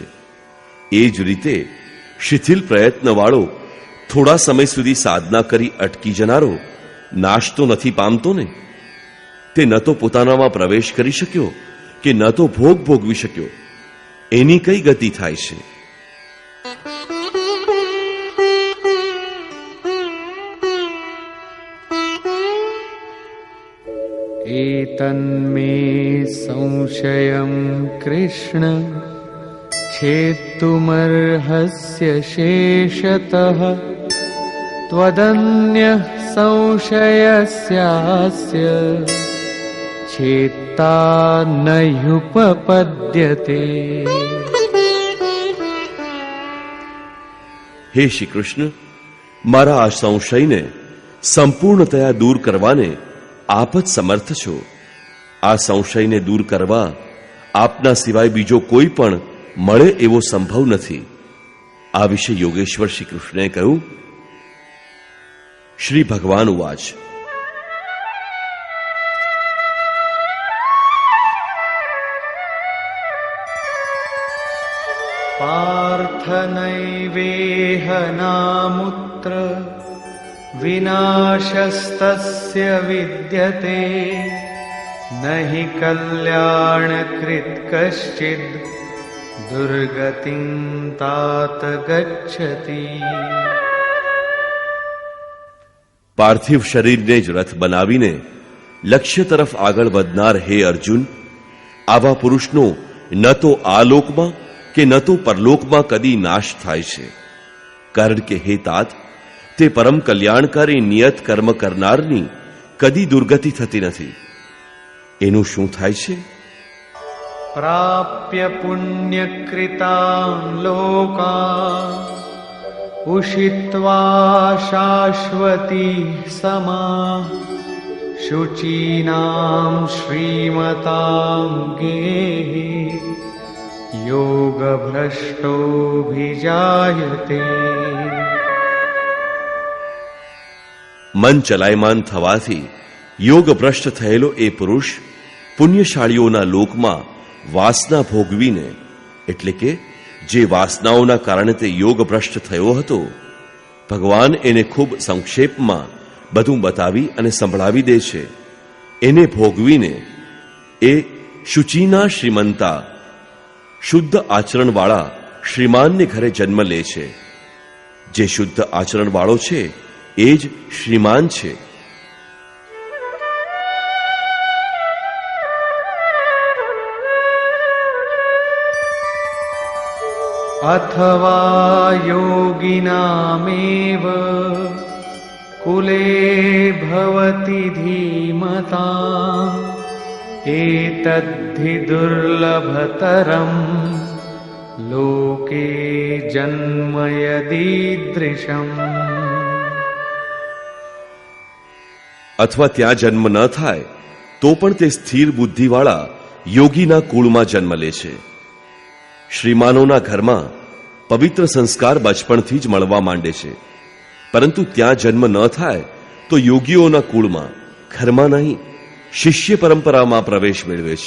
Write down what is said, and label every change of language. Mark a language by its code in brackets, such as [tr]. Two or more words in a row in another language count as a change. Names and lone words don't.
[gu] એ જ રીતે શિથિલ પ્રયત્નવાળો થોડા સમય સુધી સાધના કરી અટકી જનારો નાશ તો નથી પામતો ને? તે ન તો પોતાનામાં પ્રવેશ કરી શક્યો કે ન તો ભોગ ભોગવી શક્યો. એની કઈ ગતિ થાય છે? [sa] एतन्मे संशयं कृष्ण छेत्तुमर्हस्य शेषतः त्वदन्यः संशयस्यास्य छेत्ता नयुपपद्यते। [gu] હે શ્રી કૃષ્ણ, મારા આ સંશયને સંપૂર્ણતયા દૂર કરવાને આપ જ સમર્થ છો. આ સંશયને દૂર કરવા આપના સિવાય બીજો કોઈ પણ મળે એવો સંભવ નથી. આ વિશે યોગેશ્વર શ્રી કૃષ્ણે કહ્યું. શ્રી ભગવાન ઉવાચ. [sa] पार्थ नैवेह नामुत्र विनाशस्तस्य विद्यते नहि कल्याणकृत् कश्चिद् दुर्गतिं तात गच्छति। [gu] પાર્થિવ શરીરને જ રથ બનાવીને લક્ષ્ય તરફ આગળ વધનાર હે અર્જુન, આવા પુરુષનો ન તો આ લોકમાં કે ન તો પરલોકમાં કદી નાશ થાય છે. કારણ કે હે તાત, તે પરમ કલ્યાણકારી નિયત કર્મ કરનારની કદી દુર્ગતિ થતી નથી. એનું શું થાય છે? [sa] प्राप्य पुण्यकृतान् लोकान् उषित्वा शाश्वती समाः शुचीनां श्रीमतां गेहे योगभ्रष्टोऽभिजायते। [gu] મન ચલાયમાન થવાથી યોગ ભ્રષ્ટ થયેલો એ પુરુષ પુણ્યશાળીઓના લોકમાં વાસના ભોગવીને, એટલે કે જે વાસનાઓના કારણે તે યોગ ભ્રષ્ટ થયો હતો, ભગવાન એને ખૂબ સંક્ષેપમાં બધું બતાવી અને સંભળાવી દે છે. એને ભોગવીને એ શુચિના શ્રીમંતા, શુદ્ધ આચરણવાળા શ્રીમાનને ઘરે જન્મ લે છે. જે શુદ્ધ આચરણવાળો છે એ જ શ્રીમાન છે. [sa] अथवा योगिनामेव कुले भवति धीमताम् एतद्धि दुर्लभतरम् लोके जन्म यदीदृशम्. [gu] અથવા ત્યાં જન્મ ન થાય તો પણ તે સ્થિર બુદ્ધિવાળા યોગીના કુળમાં જન્મ લે છે. શ્રીમાનોના ઘરમાં પવિત્ર સંસ્કાર બચપણથી જ મળવા માંડે છે, પરંતુ ત્યાં જન્મ ન થાય તો યોગીઓના કુળમાં, ઘરમાં નહીં, શિષ્ય પરંપરામાં પ્રવેશ મેળવે છે.